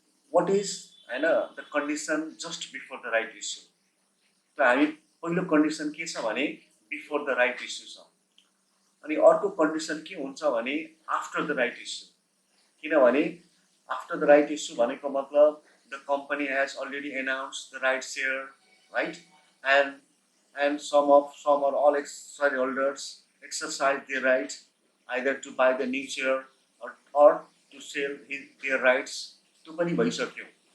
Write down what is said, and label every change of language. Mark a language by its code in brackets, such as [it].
[en] What is the condition just before the right issue? [ne] So हामी पहिलो condition के छ भने [en] before the right issue [ne] छ। अनि अर्को कन्डिसन के हुन्छ भने [en] After the right issue. [ne] किनभने [en] after the right issue [ne] भनेको मतलब [en] the company has already announced the right share, right, and some or all share holders exercise their right either to buy the new share or to sell their rights, [ne] त्यो पनि भइसक्यो।